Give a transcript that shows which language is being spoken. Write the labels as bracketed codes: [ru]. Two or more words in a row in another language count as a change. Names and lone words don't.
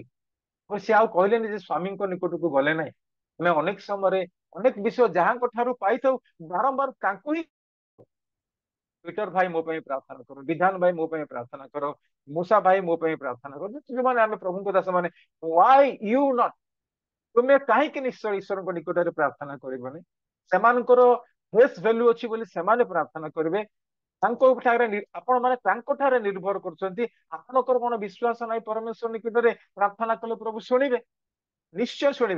[or] ସେ ଆଉ କହିଲେନି ଯେ ସ୍ୱାମୀଙ୍କ ନିକଟକୁ ଗଲେ ନାହିଁ। ଆମେ ଅନେକ ସମୟରେ ଅନେକ ବିଷୟ ଯାହାଙ୍କ ଠାରୁ ପାଇଥାଉ, ବାରମ୍ବାର ତାଙ୍କୁ ହିଁ, ପିଟର ଭାଇ ମୋ ପାଇଁ ପ୍ରାର୍ଥନା କର, ବିଧାନ ଭାଇ ମୋ ପାଇଁ ପ୍ରାର୍ଥନା କର, ମୂଷା ଭାଇ ମୋ ପାଇଁ ପ୍ରାର୍ଥନା କର, ଯୋଉମାନେ ଆମେ ପ୍ରଭୁଙ୍କ ଦାସ ମାନେ, [en] why you not? [or] ତୁମେ କାହିଁକି ନିଶ୍ଚୟ ଈଶ୍ୱରଙ୍କ ନିକଟରେ ପ୍ରାର୍ଥନା କରିବନି? ସେମାନଙ୍କର [en] face value [or] ଅଛି ବୋଲି ସେମାନେ ପ୍ରାର୍ଥନା କରିବେ, ତାଙ୍କ ଠାରେ ଆପଣ ମାନେ ତାଙ୍କ ଠାରେ ନିର୍ଭର କରୁଛନ୍ତି। ଆପଣଙ୍କର କଣ ବିଶ୍ୱାସ ନାହିଁ ପରମେଶ୍ୱର ନିକଟରେ ପ୍ରାର୍ଥନା କଲେ ପ୍ରଭୁ ଶୁଣିବେ? ନିଶ୍ଚୟ ଶୁଣିବେ।